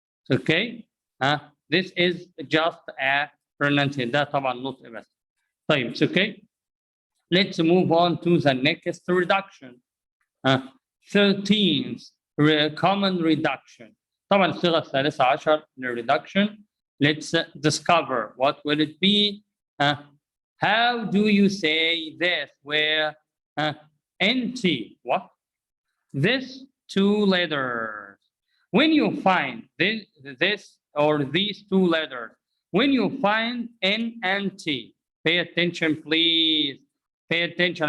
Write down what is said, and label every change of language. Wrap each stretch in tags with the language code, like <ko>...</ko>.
<en>Okay, this is just a pronunciation.</en> <ar>ده طبعا نطق بس.</ar> <en>طيب, it's okay. Let's move on to the next reduction. 13th common reduction.</en> <ar>طبعا الصيغة الثالثة عشر للreduction.</ar> <en>Let's discover what will it be. How do you say this? Where NT? What? This two letters. When you find this or these two letters, when you find N and T, pay attention, please. Pay attention.</en>